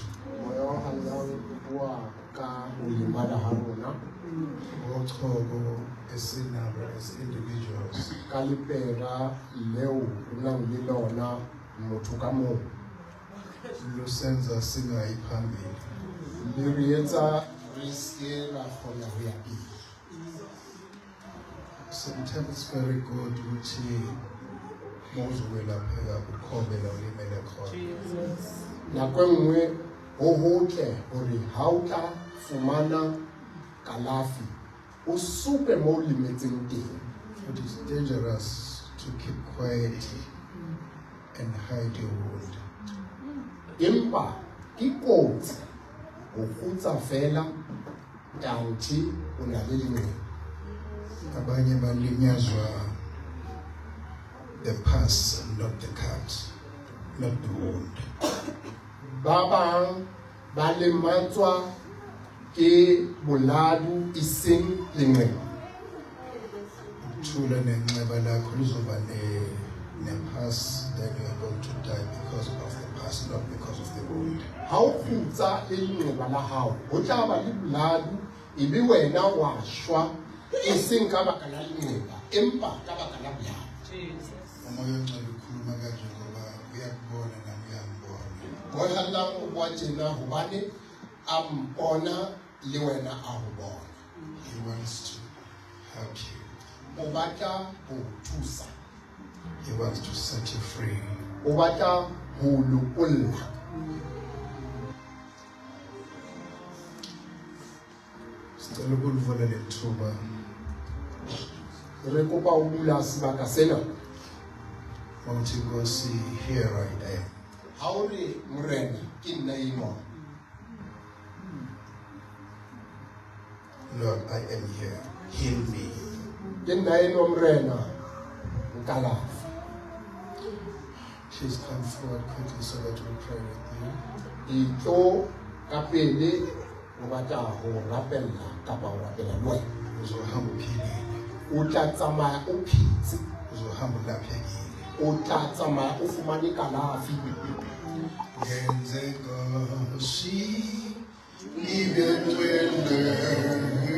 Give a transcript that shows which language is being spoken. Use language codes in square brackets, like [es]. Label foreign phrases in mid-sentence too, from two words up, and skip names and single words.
[st] moya wa hao bua ka ulimala ha rona [zu] ngochoko esinabo [en] as individuals. [st] ka lepera leo re nang le lona motho ka mong [zu] Lusenza singayi phambili. [st] le re etsa re se ra kgona ho ya pele. [en] Sometimes it's very good [zu] ukuthi mawuzokwelapheka ukhobela ulimele khona. [st] Nako e nngwe ho hotle hore ha o tla fumana kalafi o supe mo o lemetseng teng. [en] It is dangerous to keep quiet and hide your wound. [st] Empa ke kotsi ho kgutsa fela kanthi o na le lenyora. [zu] Abanye balinyazwa [en] the past, not the cut, not the wound. [st] Ba bang ba lematswa ke boladu eseng lenyora. [zu] Thula nenxeba lakho lizoba ne-past, [en] then you are going to die because of the past, not because of the wound. [st] Ha o kgutsa le lenyora la hao ho tla ba le boladu ebe wena wa shwa eseng ka baka la lenyora empa ka baka la boladu. [zu] Umoya ongcwele ukhuluma kanje ngoba uyakubona nami uyangibona. [st] Moya la o bua tjena hobane a mpona le wena a ho bona. [en] He wants to help you. [st] O batla ho thusa, [en] He wants to set you free. [st] o batla ho lokolla. [zu] Sicela ukulivula le thuba [st] Re kopa o bula sebaka sena. [zu] mawuthi Nkosi, [en] here I am. [st] Ha o re morena ke nna enwa. [en] Lord, I am here. Heal me. [st] Ke nna enwa morena. Nkalafi. [en] Please come forward quickly so that we pray with you. [st] Itlo ka pele o batla ho rapella kapa o rapella le wena. [zu] Uzohamba uphilile. [st] O tla tsamaya o phetse. [zu] Uzohamba ulaphekile. [st] O tla tsamaya o fumane kalafi. [zu] Yenze Nkosi, libe ntwende.